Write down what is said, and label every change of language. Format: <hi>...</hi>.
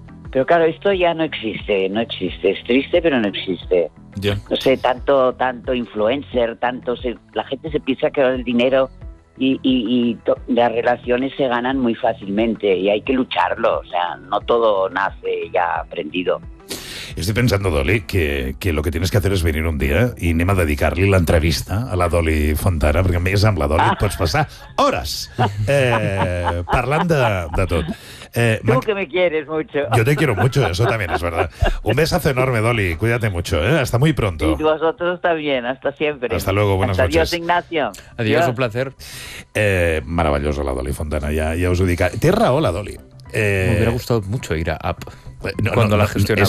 <es>Pero claro, esto ya no existe. Es triste, pero no existe.</es> <en>Yeah.</en> <es>No sé, tanto influencer, la gente se piensa que el dinero y las relaciones se ganan muy fácilmente y hay que lucharlo. O sea, no todo nace ya aprendido. Estoy pensando, Dolly, que lo que tienes que hacer es venir un día y</es> <ca>anem a dedicar-li la entrevista a la Dolly Fontana, perquè més amb la Dolly pots passar hores parlant de tot.</ca> <es>Tú que me quieres mucho. Yo te quiero mucho, eso también es verdad. Un besazo enorme, Dolly. Cuídate mucho, ¿eh? Hasta muy pronto. Y vosotros también, hasta siempre. Hasta luego, buenas hasta noches. Adiós, Ignacio. Adiós, un placer. Maravilloso la Dolly Fontana, ya os ubica. Tierra, hola, Dolly. Me hubiera gustado mucho ir a App la gestionaba</es>